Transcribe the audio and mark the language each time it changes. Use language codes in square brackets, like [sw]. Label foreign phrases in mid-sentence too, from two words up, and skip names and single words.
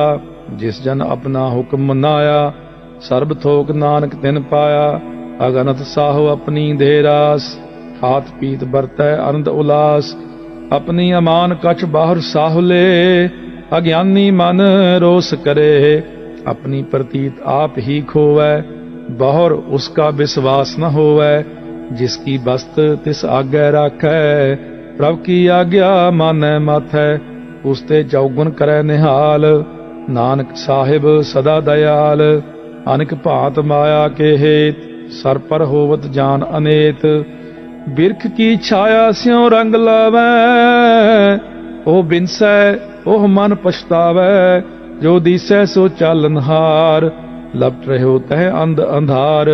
[pa] ਜਿਸ ਜਨ ਆਪਣਾ ਹੁਕਮ ਮਨਾਇਆ। ਸਰਬ ਥੋਕ ਨਾਨਕ ਤਿਨ ਪਾਇਆ। ਅਗਨਤ ਸਾਹੋ ਆਪਣੀ ਦੇ ਰਾਸ। ਖਾਤ ਪੀਤ ਵਰਤੈ ਅਨੰਦ ਉਲਾਸ। ਆਪਣੀ ਅਮਾਨ ਕਛ ਬਾਹਰ ਸਾਹੁਲੇ। ਅਗਿਆਨੀ ਮਨ ਰੋਸ ਕਰੇ। ਅਪਨੀ ਪ੍ਰਤੀਤ ਆਪ ਹੀ ਖੋਵੈ। ਬਹੁਰ ਉਸਕਾ ਵਿਸ਼ਵਾਸ ਨ ਹੋਵੈ। ਜਿਸਕੀ ਬਸਤ ਤਿਸ ਆਗਿਆ ਰਾਖੈ। ਪ੍ਰਭ ਕੀ ਆਗਿਆ ਮਾਨੈ ਮਾਥੈ। ਉਸਤੇ ਚਉਗੁਨ ਕਰੈ ਨਿਹਾਲ। ਨਾਨਕ ਸਾਹਿਬ ਸਦਾ ਦਇਆਲ। ਅਨੇਕ ਭਾਂਤ ਮਾਇਆ ਕੇ ਹੇਤ। ਸਰ ਪਰ ਹੋਵਤ ਜਾਨ ਅਨੇਤ। ਬਿਰਖ ਕੀ ਛਾਇਆ ਸਿਉ ਰੰਗ ਲਾਵੈ। ਓ ਬਿਨਸੈ ਓਹ ਮਨ ਪਛਤਾਵੈ। ਜੋ ਦਿਸੈ ਸੋ ਚਾਲਨਹਾਰ। ਲਪਟ ਰਹੋ ਤਹ ਅੰਧ ਅੰਧਾਰ।